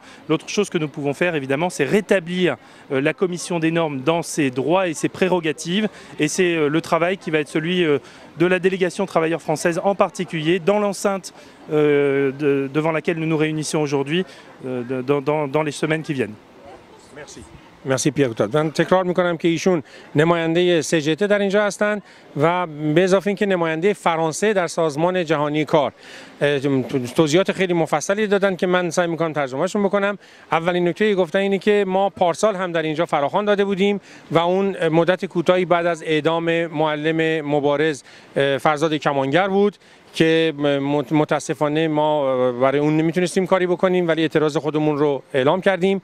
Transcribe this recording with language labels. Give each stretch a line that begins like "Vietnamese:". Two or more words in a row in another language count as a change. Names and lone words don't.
French: L'autre chose que nous pouvons faire, évidemment, c'est rétablir la commission des normes dans ses droits et ses prérogatives, et c'est le travail qui va être celui de la délégation travailleurs française en particulier, dans l'enceinte devant laquelle nous nous réunissons aujourd'hui, dans les semaines qui viennent.
Persian: مرسی پیر کوتاه. من تکرار میکنم که ایشون نماینده CGT در اینجا هستند و به اضافه اینکه نماینده فرانسه در سازمان جهانی کار. توضیحات خیلی مفصلی دادن که من سعی میکنم ترجمهشون بکنم. اولین نکته گفتن اینه که ما پارسال هم در اینجا فراخوان داده بودیم و اون مدت کوتاهی بعد از اعدام معلم مبارز فرزاد کمانگر بود که متاسفانه ما برای اون نمیتونستیم کاری بکنیم ولی اعتراض خودمون رو اعلام کردیم.